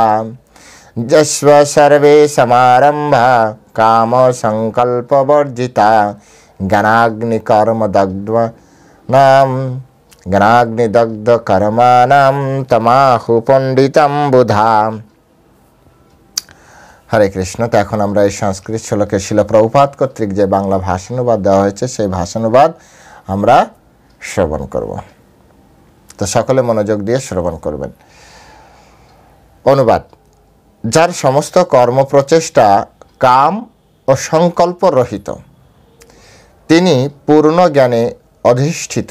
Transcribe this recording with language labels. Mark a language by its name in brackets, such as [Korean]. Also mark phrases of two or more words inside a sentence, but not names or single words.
[Sanskrit] जस्व सर्वे समारंभा काम संकल्प वर्जिता ज्ञानाग्निदग्ध कर्माणां तमाहु पंडितं बुधा। [Bangla] हरे कृष्ण। तो এখন আমরা এই সংস্কৃত শ্লোকে শিল প্রভুপাদ কর্তৃক যে বাংলা ভাষানুবাদ দেওয়া হয়েছে সেই ভাষানুবাদ আমরা শ্রবণ করব। তো সকলে মনোযোগ দিয়ে শ্রবণ করবেন। অনুবাদ। যার সমস্ত কর্ম প্রচেষ্টা কাম ও সংকল্প রহিত, তিনি পূর্ণ জ্ঞানে অধিষ্ঠিত।